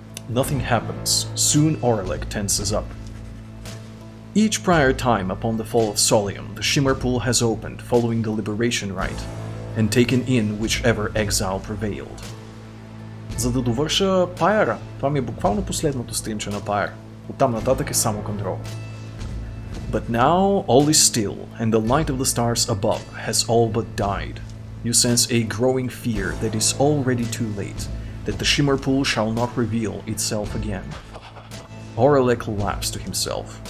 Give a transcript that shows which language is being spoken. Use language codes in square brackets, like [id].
[en] Nothing happens. Soon Orelek tenses up. Each prior time upon the fall of Solium, the Shimmer Pool has opened following the Liberation Rite, and taken in whichever exile prevailed. [bg] За да довърша Pyre, това ми е буквално последното стримче на Pyre. Оттам нататък е само контрол. [en] But now all is still, and the light of the stars above has all but died. You sense a growing fear that is already too late, that the Shimmer Pool shall not reveal itself again. Orelek laughs to himself.